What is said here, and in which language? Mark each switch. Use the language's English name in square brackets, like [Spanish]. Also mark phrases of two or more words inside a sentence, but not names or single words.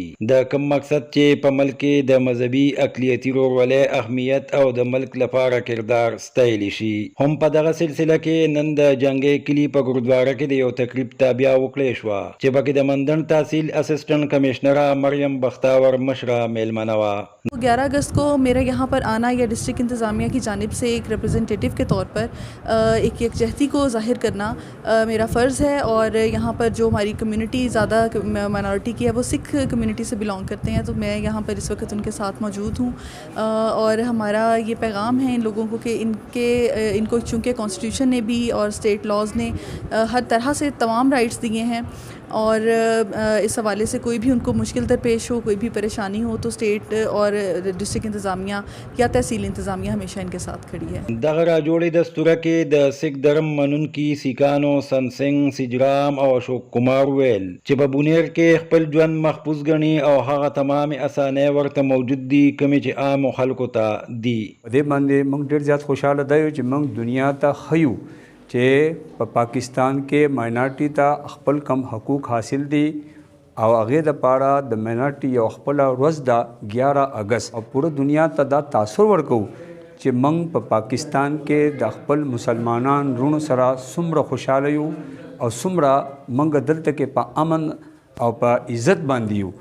[Pashto] د کوم مقصد چې په ملک کې د مذهبي اقلیتي ورولۍ اهمیت او د ملک لپاره کردار ستایل شي. هم په دغه سلسله کې نن د جنگي کلی په ګردواره کې د یو تقریب تابع وکړې شو چې پکې د مندن تحصیل اسسټنټ کمشنره مریم بختاور مشره میلمنه وا. [Urdu] 11 اگست کو میرا یہاں پر آنا یا ڈسٹرکٹ انتظامیہ کی جانب سے ایک ریپریزنٹیٹو کے طور پر ایک یکجہتی کو ظاہر کرنا میرا فرض ہے. اور یہاں پر جو ہماری کمیونٹی زیادہ مائنارٹی کی ہے وہ سکھ کمیونٹی سے بیلانگ کرتے ہیں، تو میں یہاں پر اس وقت ان کے ساتھ موجود ہوں. اور ہمارا یہ پیغام ہے ان لوگوں کو کہ ان کو چونکہ کانسٹیٹیوشن نے بھی اور [English] state laws [Urdu] نے ہر طرح سے تمام رائٹس دیے ہیں اور اس حوالے سے کوئی بھی ان کو مشکل درپیش ہو، کوئی بھی پریشانی ہو تو سٹیٹ اور ڈسٹرکٹ انتظامیہ یا تحصیل انتظامیہ ہمیشہ ان کے ساتھ کھڑی ہے. [Pashto] دغه راجوړې دستوره کې د سیک درم منونکي سیکانو سنسنګ سجرام او اشوک کمار ویل چې په بونیر کې خپل ژوند محفوظ ګڼي او هغه تمام اسانۍ ورته موجود دي کومې چې عام خلکو ته دي. په دې باندې موږ ډېر زیات خوشاله دی چې موږ دنیا ته ښیو چې په پاکستان کې ماینارټي ته خپل کم حقوق حاصل دي او هغې دپاره د ماینارټي یو خپله ورځ ده 11 اگست او پوره دنیا ته دا تاثر ورکوو چې موږ په پاکستان کې د خپل مسلمانان رونو سره څومره خوشحاله یو او څومره موږ دلته کې په امن او په عزت باندې یو.